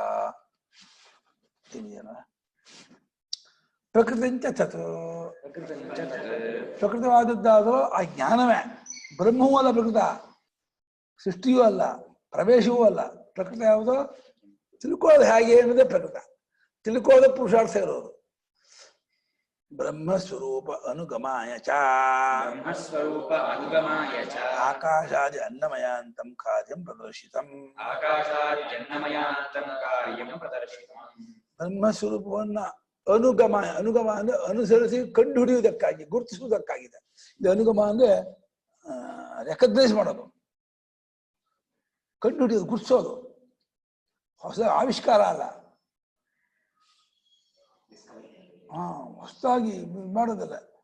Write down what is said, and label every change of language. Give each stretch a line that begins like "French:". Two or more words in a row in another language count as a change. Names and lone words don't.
Sanskrit: ಪ್ರಕೃತಿಂಚ ತತ್,
Kannada: ಪ್ರಕೃತವಾದದ್ದಾದರೂ ಆ ಜ್ಞಾನವೇ. ಬ್ರಹ್ಮವೂ ಅಲ್ಲ ಪ್ರಕೃತ, ಸೃಷ್ಟಿಯೂ ಅಲ್ಲ, ಪ್ರವೇಶವೂ ಅಲ್ಲ. ಪ್ರಕೃತ ಯಾವುದೋ ತಿಳ್ಕೊಳ್ಳೋದು ಹೇಗೆ ಅನ್ನೋದೇ ಪ್ರಕೃತ. ತಿಳ್ಕೊಳ್ಳೋದು ಪುರುಷಾರ್ಥ ಇರೋದು.
Sanskrit: ಬ್ರಹ್ಮಸ್ವರೂಪ ಅನುಗಮಾಯ ಚ, ಬ್ರಹ್ಮಸ್ವರೂಪ ಅನುಗಮಾಯ ಚ ಆಕಾಶಾದಿ ಅನ್ನಮಯಾಂತಂ ಕಾರ್ಯಂ ಪ್ರದರ್ಶಿತಂ, ಆಕಾಶಾದ್ಯನ್ನಮಯಾಂತಂ ಕಾರ್ಯಂ ಪ್ರದರ್ಶಿತಂ.
Kannada: ಬ್ರಹ್ಮಸ್ವರೂಪವನ್ನ ಅನುಗಮಾಯ, ಅನುಗಮ ಅಂದ್ರೆ ಅನುಸರಿಸಿ ಕಂಡು ಹಿಡಿಯುವುದಕ್ಕಾಗಿ, ಗುರುತಿಸುವುದಕ್ಕಾಗಿದೆ. ಇದು ಅನುಗಮ ಅಂದ್ರೆ ರೆಕಗ್ನೈಸ್ ಮಾಡೋದು, ಕಂಡು ಹಿಡಿಯೋದು, ಗುರ್ತಿಸೋದು. ಹೊಸ ಆವಿಷ್ಕಾರ ಅಲ್ಲ, ಹೊಸದಾಗಿ ಮಾಡೋದಿಲ್ಲ.